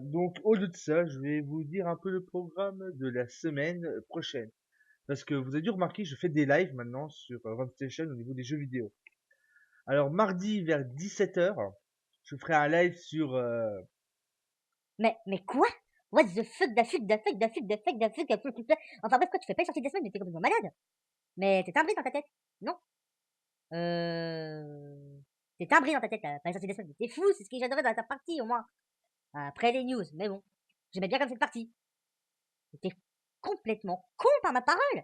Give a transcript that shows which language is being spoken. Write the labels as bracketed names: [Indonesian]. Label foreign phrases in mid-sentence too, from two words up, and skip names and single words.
[French] Donc au lieu de ça, je vais vous dire un peu le programme de la semaine prochaine. Parce que vous avez dû remarquer, je fais des lives maintenant sur RunStation au niveau des jeux vidéo. Alors mardi vers 17h, je ferai un live sur Mais quoi? [English] What the fuck, da fuck, da fuck, da fuck, da fuck, da fuck, da fuck, da fuck. [French] Enfin bref, quoi, tu fais pas une sortie de la semaine, mais t'es complètement malade. Mais t'es timbré dans ta tête. Non? Euh... T'es timbré dans ta tête, pas une sortie de la semaine. Mais t'es fou, c'est ce que j'adorais dans ta partie, au moins. Après les news, mais bon. J'aimais bien comme cette partie. T'es complètement con par ma parole.